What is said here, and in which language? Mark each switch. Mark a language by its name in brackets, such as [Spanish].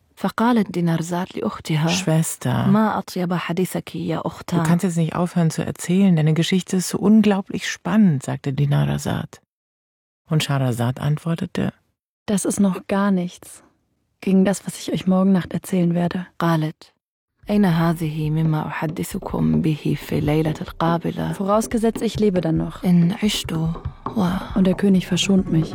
[Arabic] فقالت دينارزاد لأختها [German] Schwester, [Arabic] ما أطيب حديثك يا أختا. [German] Du kannst jetzt nicht aufhören zu erzählen, deine Geschichte ist so unglaublich spannend, sagte Dinarzad. Und Scharazad antwortete, das ist noch gar nichts gegen das, was ich euch morgen Nacht erzählen werde. [Arabic] قالت أين هذه مما أحدثكم به في ليلة القابلة. [German] Vorausgesetzt, ich lebe dann noch. [Arabic] إن عشت [German] und der König verschont mich.